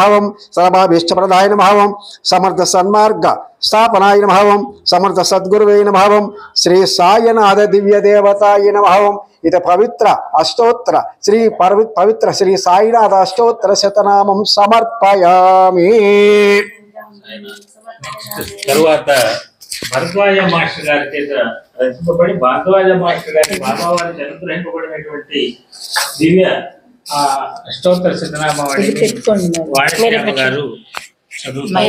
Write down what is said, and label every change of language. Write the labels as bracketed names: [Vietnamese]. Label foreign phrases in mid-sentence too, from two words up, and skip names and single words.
[Sanskrit] ओम सर्वाभीष्टप्रदाय नमः। ओम समर्थ सन्मार्ग स्थापनाय नमः। ओम समर्थ सद्गुरुवे नमः। ओम श्री सायनाथ दिव्य देवताय नमः। ओम इद पवित्र अष्टोत्तर श्री पवित्र श्री साईनाथ अष्टोत्तर शतनामं समर्पयामि। [Telugu] తరువాత భరద్వాజ మాస్టర్ గారి చేత రచింపబడి భరద్వాజ మాస్టర్ గారి బాబావారి అనుగ్రహింపబడినటువంటి దివ్య అష్టోత్తర శతనామావళి వాణిశ్యామ గారు చదువుతారు.